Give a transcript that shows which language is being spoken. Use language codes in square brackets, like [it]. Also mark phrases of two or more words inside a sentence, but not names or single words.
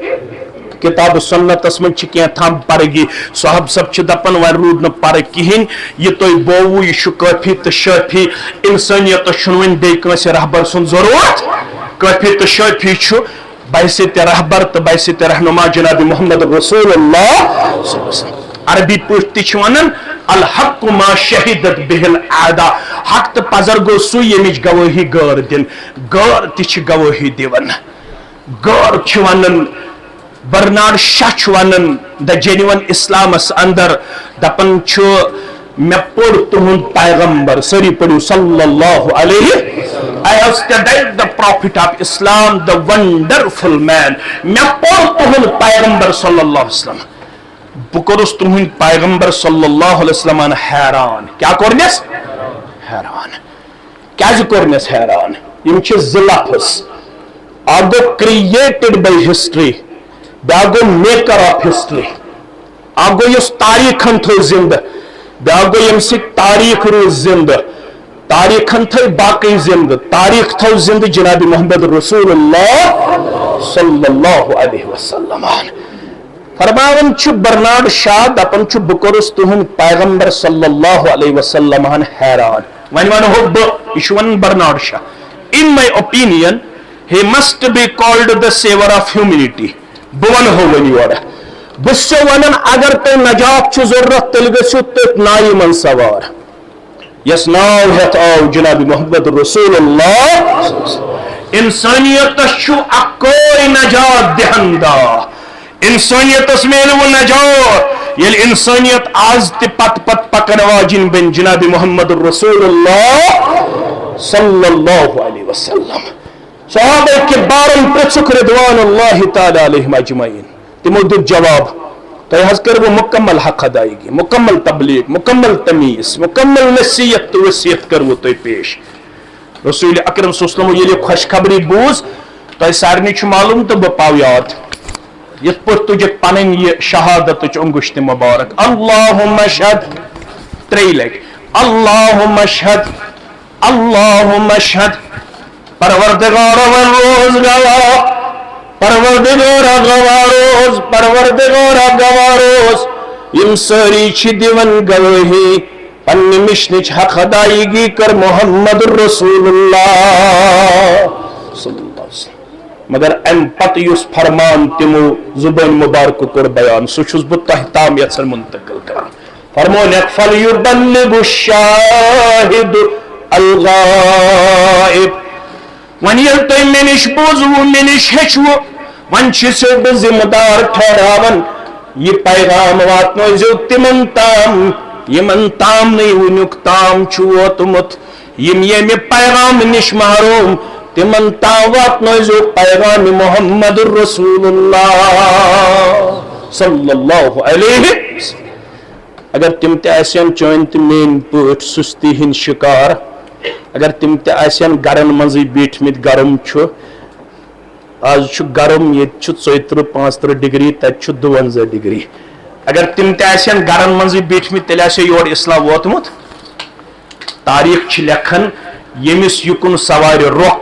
[ks] کتاب سنتس من تھام پرگی صحاب سب دپان وۄنۍ روٗد نہٕ پر کِہیٖنۍ یہِ تۄہہِ بووٕ یہِ چھُ کٲفی تہٕ شٲفی انسٲنیتس چھُنہٕ وۄنۍ بیٚیہِ کٲنٛسہِ رہبر سُنٛد ضروٗرت کٲفی تہٕ شٲفی چھُ بحثیت رہبر تہٕ بحثیت رہنما جناب محمد رسول اللہ عربی پٲٹھۍ تہِ چھِ ونان [ar] الحق ما شہدت بہ العادہ [ks] حق تہٕ پزر گوٚو سُے ییٚمِچ گوٲہی غٲر دِن غٲر تہِ چھِ گوٲہی دِوان غٲر چھِ ونان برنارڈ شاہ چھُ ونان دا جینون اسلامس اندر دپان چھُ مےٚ پوٚر تُہُنٛد پیغمبر سٲری پٔرِو [ar] صلی اللہ علیہ [en] I have studied the prophet of Islam, the wonderful man. [ks] مےٚ پوٚر تُہُنٛد پیغمبر [ar] صلی اللہ علیہ وسلم [ks] بہٕ کوٚرُس تُہُنٛدۍ پیغمبر [ar] صلی اللہ علیہ وسلمن [ks] حیران کیٛاہ کوٚرنس حیران کیٛازِ کوٚرنس حیران یِم چھِ زٕ لفظ اکھ گوٚو [en] created by history [ks] بیاکھ گوٚو [en] maker of history [ks] اکھ گوٚو یُس تاریخن تھوٚو زندٕ بیاکھ گوٚو ییٚمہِ سۭتۍ تاریخ روٗز زندٕ تاریخن تھٲے باقٕے زندٕ تاریخ تھوٚو زندٕ جناب محمد رسول اللہ [ar] صلی اللہ علیہ وسلم [ks] فرماوان چھُ برنارڈ شاہ دپان چھُ بہٕ کوٚرُس تُہُنٛد پیغمبر [ar] صلی اللہ علیہ وسلم [ks] حیران وۄنۍ ونہو بہٕ یہِ چھُ ونان برنارڈ شاہ [en] in my opinion he must be called the saver of humanity [ks] بہٕ ونہو وۄنۍ یورٕ بہٕ چھُسو ونان اگر تۄہہِ نجات چھُ ضروٗرت تیٚلہِ گٔژھِو تٔتھۍ نایہِ منٛز سوار یس ناو ہیتھ آو جناب محمد رسول اللہ انسانیتس چھُ اکوے نجات دہندا انسانیتس میلوٕ نجات ییٚلہِ انسانیت آز تہِ پتہٕ پتہٕ پکن واجِنۍ بن جناب محمد رسول اللہ [ar] صلی اللہ علیہ وسلم [ks] صحابہ کبارن پرژھُکھ [ar] رضوان اللہ تعالیٰ علیہم اجمعین [ks] تمو دیُت جواب تۄہہِ حظ کٔروٕ مُکمل حق ادائیگی مُکمل تبلیغ مُکمل تمیٖز مُکمل نصیحت تہٕ وصیت کٔروٕ تۄہہِ پیش رسول اکرم [ar] صلی اللہ علیہ وسلم [ks] ییٚلہِ خۄشخبری بوٗز تۄہہِ سارنٕے چھُ معلوٗم تہٕ بہٕ پاو یاد یِتھ پٲٹھۍ تُجکھ پنٕنۍ یہِ شہادتٕچ انگشتہِ مبارک [ar] اللہُم اشہد [ks] ترٛیٚیہِ لٹہِ [ar] اللہُم اشہد اللہُم اشہد [ks] پروردگارا ون روز گواہ پروردگارا گواہ روز پروردگارا گواہ روز یم سٲری چھِ دِوان گوٲہی پننہِ مشنٕچ حق ادائیگی کر محمد رسول اللہ [ar] صلی اللہ علیہ وسلم [ks] مگر امہِ پتہٕ یُس فرمان تِمو زُبٲنۍ مُبارکہٕ کوٚر بیان سُہ چھُس بہٕ تۄہہِ تام یژھان منتقل کران فرمونکھ فلیُبلغ [ar] الشاہد الغائب [ks] وۄنۍ ییٚلہِ تۄہہِ مےٚ نِش بوٗزوٕ مےٚ نِش ہیٚچھوٕ وۄنۍ چھُسو بہٕ ذمہٕ دار ٹھہراوان یہِ پیغام واتنٲیزیو تِمن تام یِمن تام نہٕ وُنیُک تام چھُ ووتمُت یِم ییٚمہِ پیغام نِش محروم تِمن تام واتنٲیزیو پیغام محمد رسول اللہ [ar] صلی اللہ علیہ وسلم [ks] اگر تِم تہِ آسن چٲنۍ تہٕ میٲنۍ پٲٹھۍ سُستی ہٕنٛدۍ شِکار اگر تِم تہِ آسن گرن منٛزٕے بیٖٹھمٕتۍ گرم چھُ آز چھُ گرم ییٚتہِ چھُ 34-35 ڈگری تتہِ چھُ 52 ڈگری اگر تِم تہِ آسن گرن منٛزٕے بیٖٹھمٕتۍ تیٚلہِ آسہِ یور اسلام ووتمُت تاریخ چھِ لیکھان ییٚمِس یُکُن سوارِ رۄخ